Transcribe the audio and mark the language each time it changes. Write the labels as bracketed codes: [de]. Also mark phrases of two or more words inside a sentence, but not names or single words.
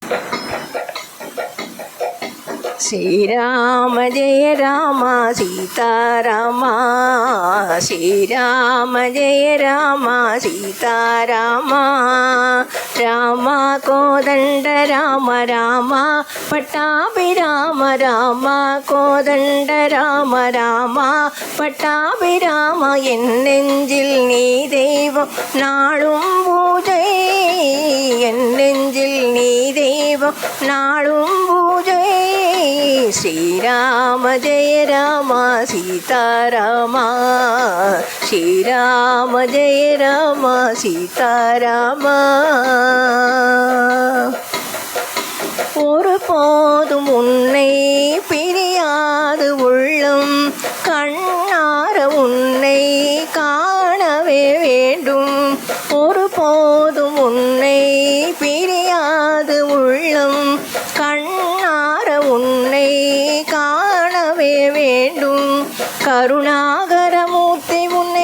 [sa] श्रीराम जय राम सीताराम श्रीराम जय राम सीताराम राम कोदंड राम राम पट्टाभिराम राम कोदंड राम राम पट्टाभिराम [ta] என்னெஞ்சில் நீ தெய்வம் நாளும் பூஜை என்னெஞ்சில் நீ தெய்வம் நாளும் பூஜை [sa] श्रीराम जय राम सीताराम श्रीराम जय राम सीताराम [ta] ஒரு போதும் உன்னை பிரியாது உள்ளம் கண்ணார உன்னை காணவே வேண்டும் ஒரு போதும் உன்னை பிரியாது உள்ளம் கண்ணார உன்னை காணவே வேண்டும் கருணாகரமூர்த்தி உன்னை